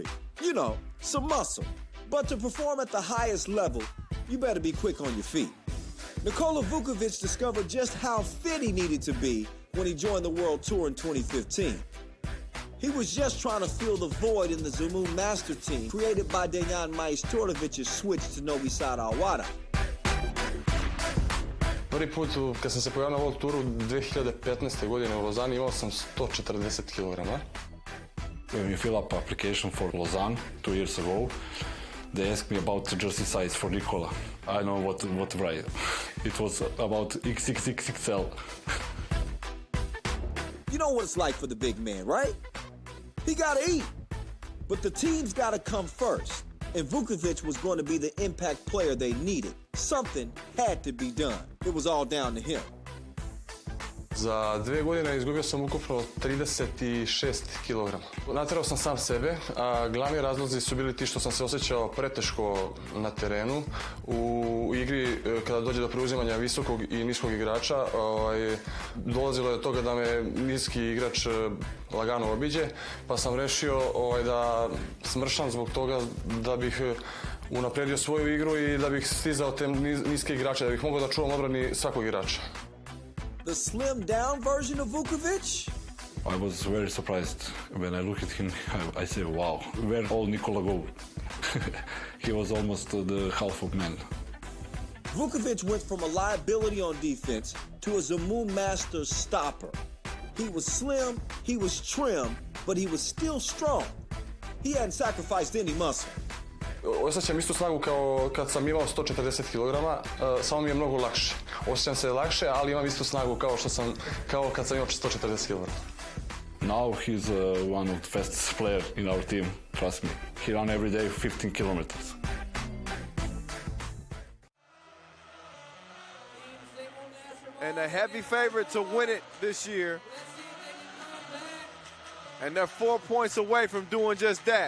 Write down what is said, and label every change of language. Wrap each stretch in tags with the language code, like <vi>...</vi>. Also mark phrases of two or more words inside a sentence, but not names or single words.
<en>You know, some muscle. But to perform at the highest level, you better be quick on your feet. Nikola Vukovic discovered just how fit he needed to be when he joined the World Tour in 2015. He was just trying to fill the void in the Zamoon Master Team created by Dejan Majstorovic's switch to Novisar Awada.</en> <sr>Prvi put kad sam se pojavio na World Touru 2015. godine u Lozani imao sam 140 kg.</sr> <en>When we fill up application for Lausanne 2 years ago, they asked me about the jersey size for Nikola. I know what to write. It was about XXXXL. You know what it's like for the big man, right? He gotta eat. But the team's gotta come first. And Vukovic was going to be the impact player they needed. Something had to be done. It was all down to him.</en> <sr>Za 2 godine izgubio sam ukupno 36 kg. Naterao sam sam sebe, a glavni razlozi su bili ti što sam se osjećao preteško na terenu. U igri, kada dođe do preuzimanja visokog i niskog igrača, dolazilo je do toga da me niski igrač lagano obiđe, pa sam rešio da smršam zbog toga da bih unapredio svoju igru i da bih stizao te niske igrače, da bih mogao da čuvam odbrani svakog igrača.</sr> <en>The slimmed down version of Vukovic? I was very surprised when I look at him. I say, wow, where all Nikola go? He was almost the half of man. Vukovic went from a liability on defense to a Zamun Master stopper. He was slim, he was trim, but he was still strong. He hadn't sacrificed any muscle.</en> <sr>Osjećam istu snagu kao kad sam imao 140 kg, samo mi je mnogo lakše. Osjećam se lakše, ali imam istu snagu kao kad sam imao 140 kg.</sr> <en>Now he's one of the fastest players in our team, trust me. He runs every day 15 kilometers. And a heavy favorite to win it this year. And they're 4 points away from doing just that.</en>